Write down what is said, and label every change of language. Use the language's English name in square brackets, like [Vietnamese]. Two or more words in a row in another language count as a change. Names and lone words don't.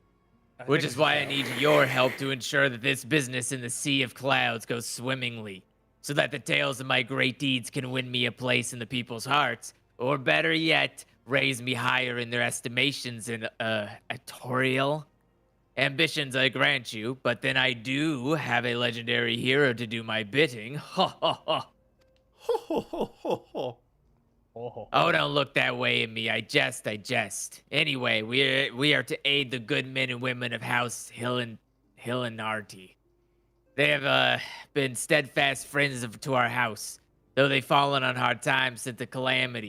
[English] Which is why I need your help to ensure that this business in the Sea of Clouds goes swimmingly, so that the tales of my great deeds can win me a place in the people's hearts, or better yet, raise me higher in their estimations in Atorial. Ambitions I grant you, but then I do have a legendary hero to do my bidding. Ha ha ha. Ho ho ho ho ho. Oh, don't look that way at me. I jest, I jest. Anyway, we are to aid the good men and women of House Hillenarty. They have been steadfast friends to our house, though they've fallen on hard times since the calamity.